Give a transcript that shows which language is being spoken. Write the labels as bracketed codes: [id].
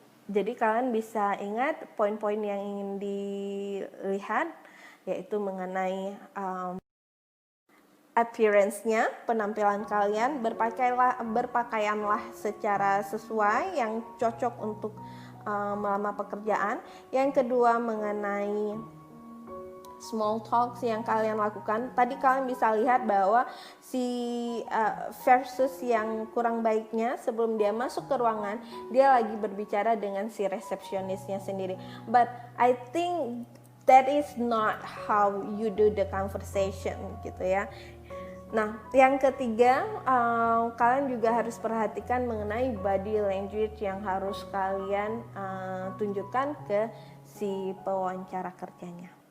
[id] Jadi kalian bisa ingat poin-poin yang ingin dilihat, yaitu mengenai appearance-nya, penampilan kalian, berpakaianlah secara sesuai yang cocok untuk melamar pekerjaan. Yang kedua mengenai small talks yang kalian lakukan. Tadi kalian bisa lihat bahwa si versus yang kurang baiknya sebelum dia masuk ke ruangan, dia lagi berbicara dengan si resepsionisnya sendiri. [en] But I think that is not how you do the conversation gitu ya. [id] Nah, yang ketiga, kalian juga harus perhatikan mengenai body language yang harus kalian tunjukkan ke si pewawancara kerjanya.